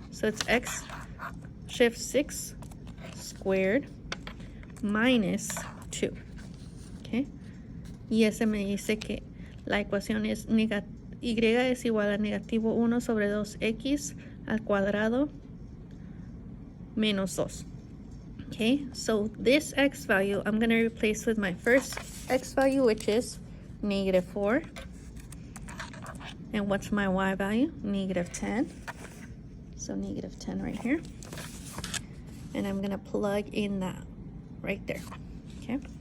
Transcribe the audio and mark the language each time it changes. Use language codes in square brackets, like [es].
[en] So it's x shift 6 squared minus 2. Okay. [es] Y ese me dice que la ecuación es y es igual a -1 sobre 2x al cuadrado menos 2. [en] Okay, so this x value I'm going to replace with my first x value, which is -4. And what's my y value? -10. So -10 right here. And I'm going to plug in that right there. Okay.